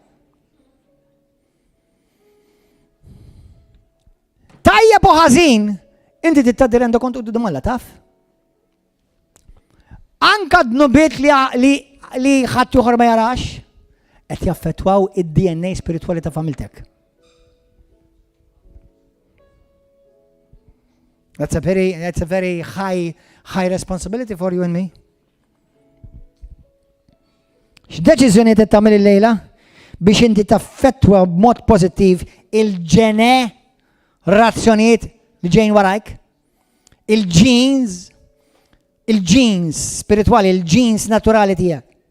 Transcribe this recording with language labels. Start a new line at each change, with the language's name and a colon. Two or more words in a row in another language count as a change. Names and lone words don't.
Maltese: Tajjeb u ħażin, inti tittat rendu kont quddiem Alla taf? Anka dnubiet li ħadd ieħor ma jarax qed jaffettwaw id-DNA spiritwali ta' familtek.
English: That's a very high responsibility for you and me.
Maltese: X'deċiżjoni qed tagħmel illejla biex inti taffettwa b'mod pożittiv il-ġenerazzjonijiet li ġejjin warajk? Il-genes spiritwali, il-genes naturali tiegħek.